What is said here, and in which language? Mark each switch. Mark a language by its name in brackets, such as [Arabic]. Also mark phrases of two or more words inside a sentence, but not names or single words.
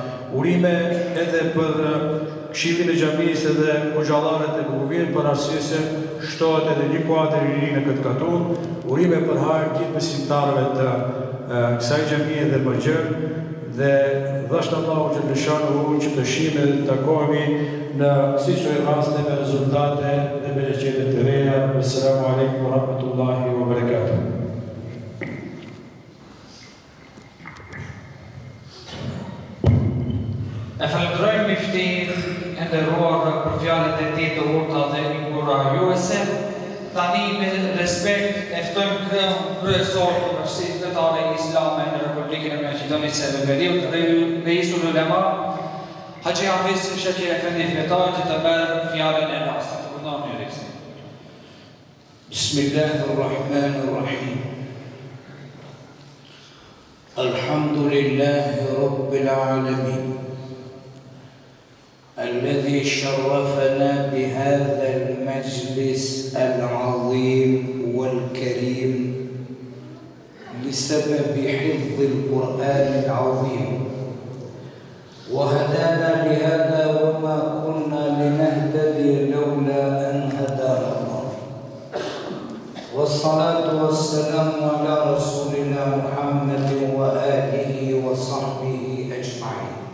[Albanian] Urime edhe për këshillin e xhamisë dhe hoxhallarët e Bukuvirit për arsye se shtohet edhe një kuadër i ri në këtë katun. Urime për hajër gjithë besimtarëve të kësaj xhamie dhe Bëxhër dhe dhashtë Allahu që lëshonu që të shihemi dhe të takohemi në kësaj raste me rezultate dhe me leqete të reja. [Arabic] السلام عليكم ورحمة الله وبركاته. [Albanian] E falenderoj miftin e nderuar për fjalët e tij të urta dhe inkurajuese. Tani me respekt e ftojmë kryesor të Bashkisë Fetare Islame në Republikën e Maqedonisë së Veriut dhe Reisul Ulema Haxhi Hafiz Shakir Efendi Fetar që të merr fjalën e rastit. [Arabic] Bismillahirrahmanirrahim. الحمد لله رب العالمين. الذي شرفنا بهذا المجلس العظيم والكريم لسبب حفظ القرآن العظيم وهدانا لهذا وما كنا لنهتدي لولا أن هدانا الله والصلاة والسلام على رسولنا محمد وآله وصحبه أجمعين.